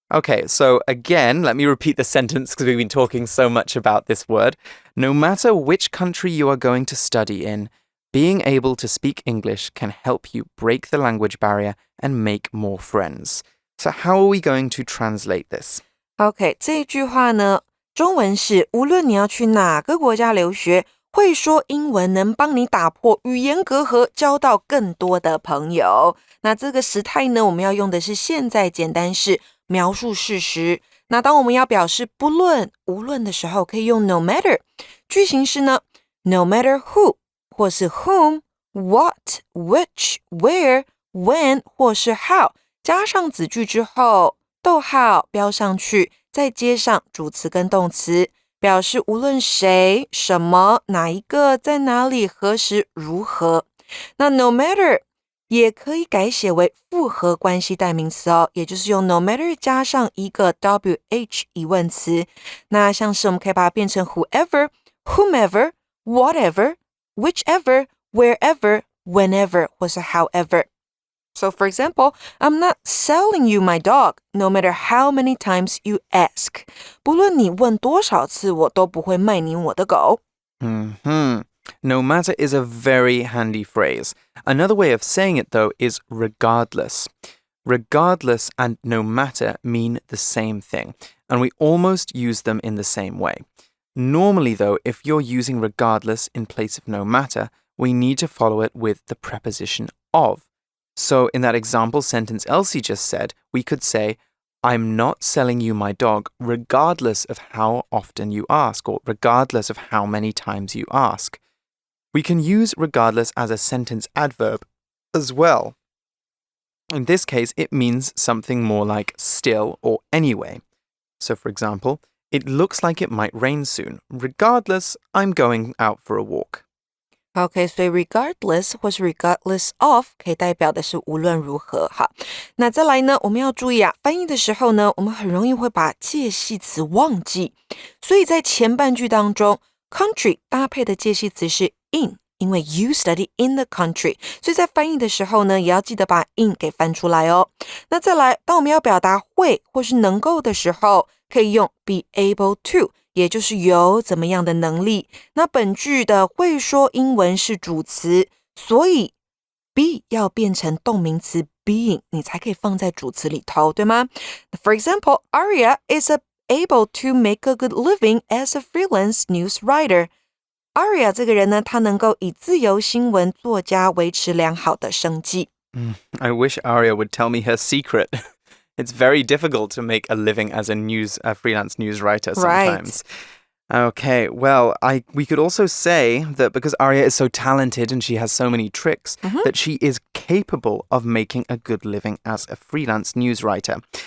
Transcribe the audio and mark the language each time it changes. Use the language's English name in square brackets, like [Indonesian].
[English] Okay, so again, let me repeat the sentence because we've been talking so much about this word. No matter which country you are going to study in, being able to speak English can help you break the language barrier and make more friends. So how are we going to translate this? [Chinese] Okay, 这一句话呢，中文是无论你要去哪个国家留学，会说英文能帮你打破语言隔阂，交到更多的朋友。那这个时态呢，我们要用的是现在简单式。描述事实。那当我们要表示不论、无论的时候，可以用 no matter。句型是呢 ， [English] no matter who [Chinese] 或是 whom, what, which, where, when 或是 how， 加上子句之后，逗号标上去，再接上主词跟动词，表示无论谁、什么、哪一个、在哪里、何时、如何。那 no matter也可以改写为复合关系代名词哦，也就是用 no matter 加上一个 WH 疑问词。那像是我们可以把它变成 whoever, whomever, whatever, whichever, wherever, whenever 或是 however. [English] So for example, I'm not selling you my dog, no matter how many times you ask. [Chinese] 不论你问多少次，我都不会卖你我的狗。 [English] No matter is a very handy phrase. Another way of saying it, though, is regardless. Regardless and no matter mean the same thing, and we almost use them in the same way. Normally, though, if you're using regardless in place of no matter, we need to follow it with the preposition of. So in that example sentence Elsie just said, we could say, I'm not selling you my dog regardless of how often you ask, or regardless of how many times you ask. We can use regardless as a sentence adverb as well. In this case, it means something more like still or anyway. So for example, it looks like it might rain soon. Regardless, I'm going out for a walk. [Chinese] OK, 所以 regardless 或是 [English] regardless of [Chinese] 可以代表的是无论如何。好，那再来呢，我们要注意啊，翻译的时候呢，我们很容易会把介系词忘记，所以在前半句当中 country 搭配的介系词是 in， 因为 [English] you study in the country， [Chinese] 所以在翻译的时候呢，也要记得把 in 给翻出来哦。那再来，当我们要表达会或是能够的时候，可以用 [English] be able to， [Chinese] 也就是有怎么样的能力。那本句的会说英文是主词，所以 be 要变成动名词 being， 你才可以放在主词里头，对吗？ [English] For example, Aria is able to make a good living as a freelance news writer. [Chinese] Aria 这个人呢，他能够以自由新闻作家维持良好的生计。 [English] I wish Aria would tell me her secret. It's very difficult to make a living as a freelance news writer sometimes. Right. Okay, well, we could also say that because Aria is so talented and she has so many tricks, that she is capable of making a good living as a freelance news writer.